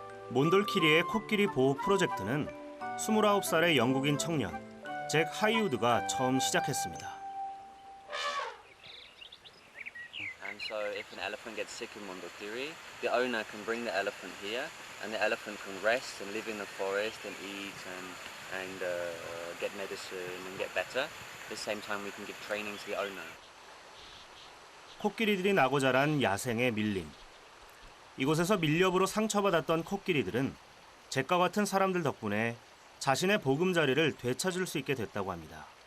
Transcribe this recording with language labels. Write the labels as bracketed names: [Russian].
[Korean] 몬돌키리의 코끼리 보호 프로젝트는 29살의 영국인 청년 잭 하이우드가 처음 시작했습니다. [English] And so if an elephant gets sick in Mondulkiri, the owner can bring the elephant here and the elephant can rest and live in the forest and eat and get medicine and get better. At the same time we can give training to the owner. [Korean] 코끼리들이 나고 자란 야생의 밀림. 이곳에서 밀렵으로 상처받았던 코끼리들은 잭과 같은 사람들 덕분에 자신의 보금자리를 되찾을 수 있게 됐다고 합니다.